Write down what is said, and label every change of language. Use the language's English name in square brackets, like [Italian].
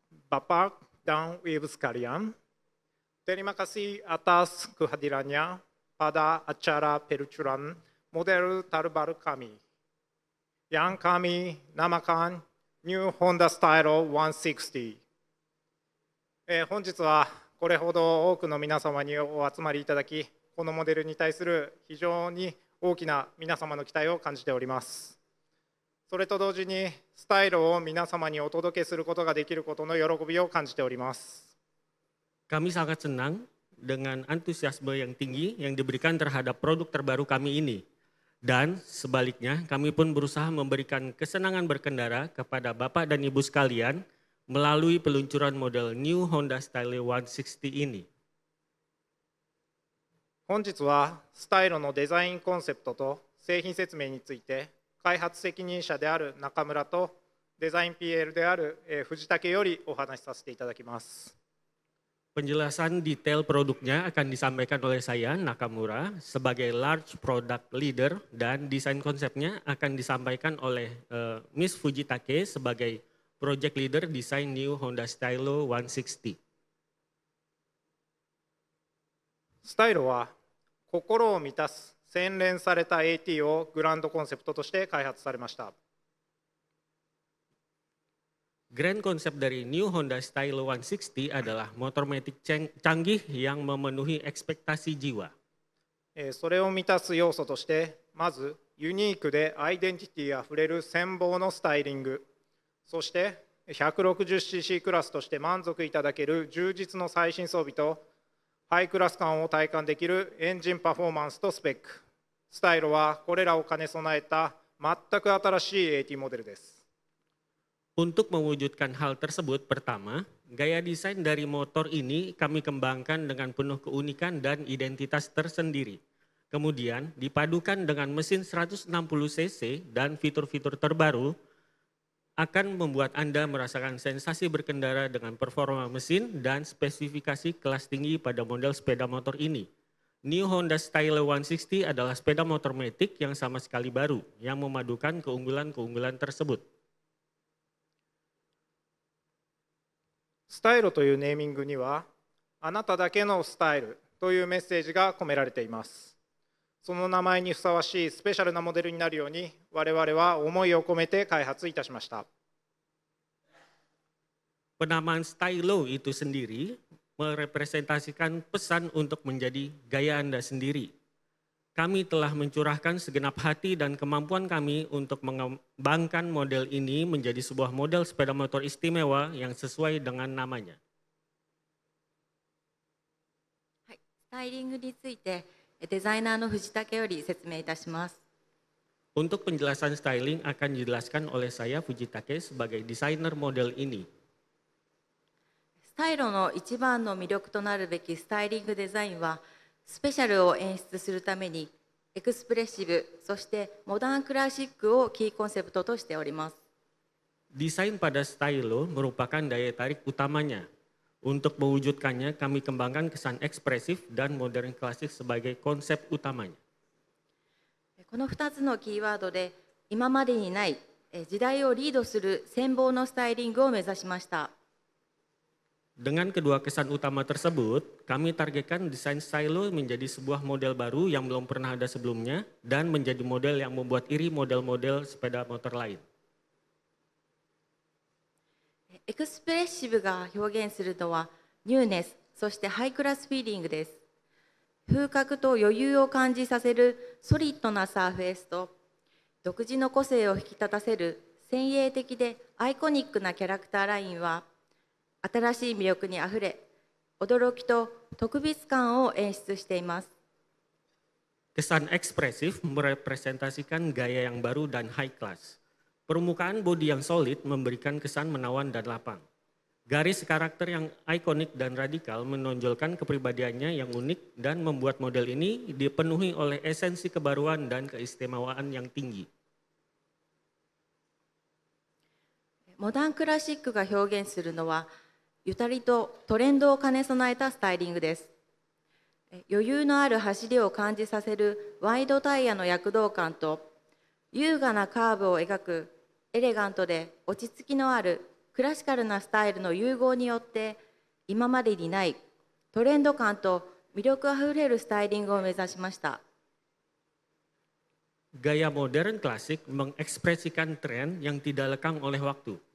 [Indonesian] Bapak dan Ibu sekalian, terima kasih atas kehadirannya pada acara peluncuran model terbaru kami, yang kami namakan New Honda Stylo 160。 [Japanese] 本日はこれほど多くの皆様にお集まりいただき、このモデルに対する非常に大きな皆様の期待を感じております。それと同時にスタイルを皆様にお届けすることができることの喜びを感じております。 [Indonesian] Kami sangat senang dengan antusiasme yang tinggi yang diberikan terhadap produk terbaru kami ini. Dan sebaliknya, kami pun berusaha memberikan kesenangan berkendara kepada Bapak dan Ibu sekalian melalui peluncuran model New Honda Stylo 160 ini. [Japanese] 本日はスタイルのデザインコンセプトと製品説明について開発責任者である中村とデザイン PL である藤竹よりお話しさせていただきます。 [Indonesian] Penjelasan detail produknya akan disampaikan oleh saya, Nakamura, sebagai large product leader, dan desain konsepnya akan disampaikan oleh Miss Fujitake sebagai project leader desain New Honda Stylo 160. [Japanese] スタイルは心を満たす洗練された AT をグランドコンセプトとして開発されました。 [Indonesian] Grand konsep dari New Honda Stylo 160 adalah motor matic canggih yang memenuhi ekspektasi jiwa. [Japanese] それを満たす要素として、まずユニークでアイデンティティあふれる羨望のスタイリング、そして 160cc クラスとして満足いただける充実の最新装備とハイクラス感を体感できるエンジンパフォーマンスとスペック。スタイルはこれらを兼ね備えた全く新しい AT モデルです。 [Indonesian] Untuk mewujudkan hal tersebut, pertama, gaya desain dari motor ini kami kembangkan dengan penuh keunikan dan identitas tersendiri. Kemudian dipadukan dengan mesin 160 cc dan fitur-fitur terbaru akan membuat Anda merasakan sensasi berkendara dengan performa mesin dan spesifikasi kelas tinggi pada model sepeda motor ini. New Honda Style 160 adalah sepeda motor matic yang sama sekali baru, yang memadukan keunggulan-keunggulan tersebut. [Japanese] スタイルというネーミングには、あなただけのスタイルというメッセージが込められています。その名前にふさわしいスペシャルなモデルになるように、我々は思いを込めて開発いたしました。 [Indonesian] Penamaan Stylo itu sendiri merepresentasikan pesan untuk menjadi gaya Anda sendiri. Kami telah mencurahkan segenap hati dan kemampuan kami untuk mengembangkan model ini menjadi sebuah model sepeda motor istimewa yang sesuai dengan namanya. [Japanese] はい、スタイリングについてデザイナーの藤武より説明いたします。 [Indonesian] Untuk penjelasan styling akan dijelaskan oleh saya Fujitake sebagai desainer model ini. [Japanese] スタイルの一番の魅力となるべきスタイリングデザインは、スペシャルを演出するためにエクスプレッシブ、そしてモダンクラシックをキーコンセプトとしております。 [Indonesian] Desain pada Stylo merupakan daya tarik utamanya. Untuk mewujudkannya kami kembangkan kesan ekspresif dan modern klasik sebagai konsep utamanya. [Japanese] この2つのキーワードで今までにない時代をリードする羨望のスタイリングを目指しました。 [Indonesian] Dengan kedua kesan utama tersebut, kami targetkan desain Stylo menjadi sebuah model baru yang belum pernah ada sebelumnya dan menjadi model yang membuat iri model-model sepeda motor lain. [Japanese] エクスプレッシブが表現するのはニューネス、そしてハイクラスフィーリングです。風格と余裕を感じさせるソリッドなサーフェイスと、独自の個性を引き立たせる先鋭的でアイコニックなキャラクターラインは、新しい魅力にあふれ、驚きと特別感を演出しています。 [Indonesian] Kesan ekspresif merepresentasikan gaya yang baru dan high class. Permukaan bodi yang solid memberikan kesan menawan dan lapang. Garis karakter yang ikonik dan radikal menonjolkan kepribadiannya yang unik dan membuat model ini dipenuhi oleh esensi kebaruan dan keistimewaan yang tinggi. [Japanese] モダンクラシックが表現するのは、ゆたりとトレンドを兼ね備えたスタイリングです。余裕のある走りを感じさせるワイドタイヤの躍動感と、優雅なカーブを描くエレガントで落ち着きのあるクラシカルなスタイルの融合によって、今までにないトレンド感と魅力あふれるスタイリングを目指しました。 [Indonesian] Gaya modern klasik mengekspresikan tren yang tidak lekang oleh waktu.